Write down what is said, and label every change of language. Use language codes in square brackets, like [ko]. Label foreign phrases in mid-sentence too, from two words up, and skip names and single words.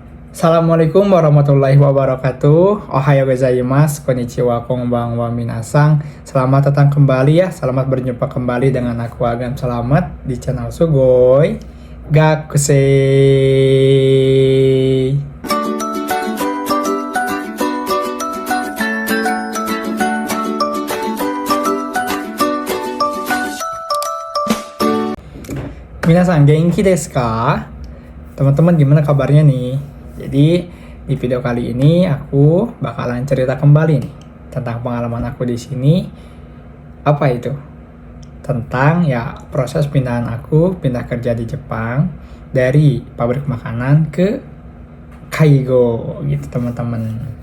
[ar] السلام عليكم ورحمة الله وبركاته. [ja] おはようございます、こんにちは、こんばんは、皆さん. [id] Selamat datang kembali ya. Selamat berjumpa kembali dengan aku Agam Selamat di channel Sugoi Gakusei. [ja] 皆さん元気ですか? [id] Teman-teman gimana kabarnya nih? Jadi di video kali ini aku bakalan cerita kembali nih tentang pengalaman aku di sini. Apa itu? Tentang ya proses pindahan aku pindah kerja di Jepang dari pabrik makanan ke Kaigo gitu teman-teman.